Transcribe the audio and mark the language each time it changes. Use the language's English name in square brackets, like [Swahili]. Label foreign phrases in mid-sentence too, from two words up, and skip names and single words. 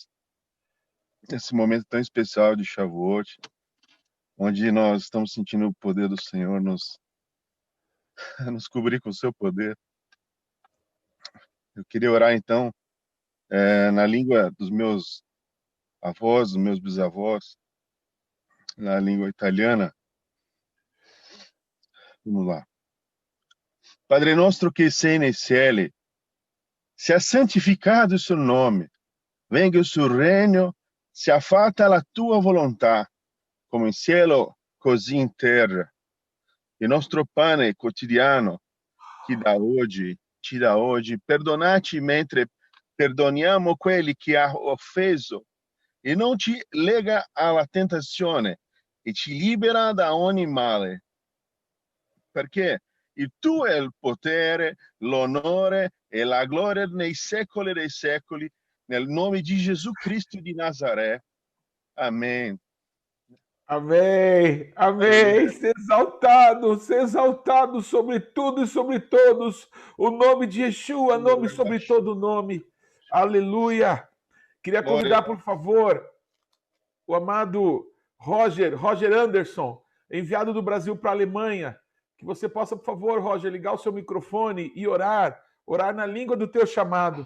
[Portuguese] Nesse momento tão especial de Shavuot, onde nós estamos sentindo o poder do Senhor nos cobrir com o seu poder. Eu queria orar, então, na língua dos meus avós, dos meus bisavós, na língua italiana. Vamos lá. [Italian] Padre nostro che sei nei cieli, sia santificato il suo nome, venga il suo regno, sia fatta la tua volontà, come in cielo, così in terra. Il nostro pane quotidiano ci dà oggi, perdonarci mentre perdoniamo quelli che ha offeso, e non ci lega alla tentazione, e ci libera da ogni male. Perché il tuo è il potere, l'onore e la gloria nei secoli dei secoli, nel nome di Gesù Cristo di Nazaré. [Portuguese] Amém. Amém, amém. Ser exaltado sobre tudo e sobre todos. O nome de Yeshua, nome sobre todo nome. Aleluia. Queria convidar, por favor, o amado Roger Anderson, enviado do Brasil para a Alemanha, que você possa, por favor, Roger, ligar o seu microfone e orar na língua do teu chamado.